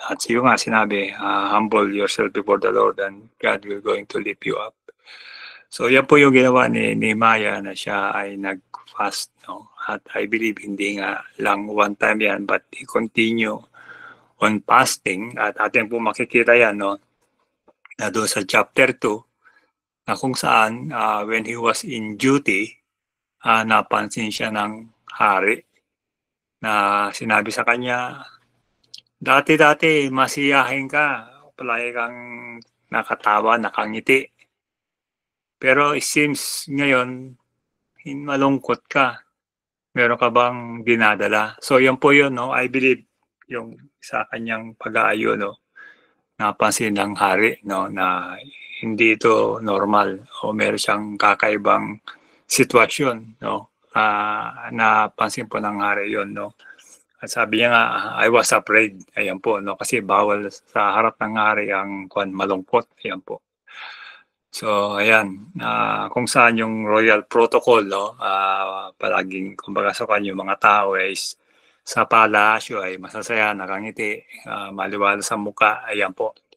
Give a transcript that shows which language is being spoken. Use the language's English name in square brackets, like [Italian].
[Filipino] At yung nga sinabi, [English] humble yourself before the Lord and God will going to lift you up. [Filipino] So yan po yung ginawa ni Nehemiah na siya ay nag-fast. No? At I believe hindi nga lang one time yan, [English] but he continue on fasting. [Filipino] At atin po makikita yan, no? Na doon sa chapter 2, na kung saan [English] when he was in duty, [Filipino] napansin siya ng hari na sinabi sa kanya, dati-dati masiyahin ka, palagi kang nakatawa, nakangiti. Pero [English] it seems [Filipino] ngayon, malungkot ka. Meron ka bang dinadala? So yan po yun, no? [English] I believe [Filipino] yung sa kanyang pag-aayo, no? Napansin ng hari, no? Na hindi ito normal o meron siyang kakaibang sitwasyon, no? napansin po ng hari yun, no? At sabi niya nga, [English] I was afraid. [Filipino] Ayan po, no? Kasi bawal sa harap ng hari ang malungkot. Ayan po. So, ayan. Kung saan yung royal protocol, no? Palaging, kumbaga sa kanya, yung mga tao is sa palasyo ay masasaya, nakangiti, maliwanag sa muka. Ayan po.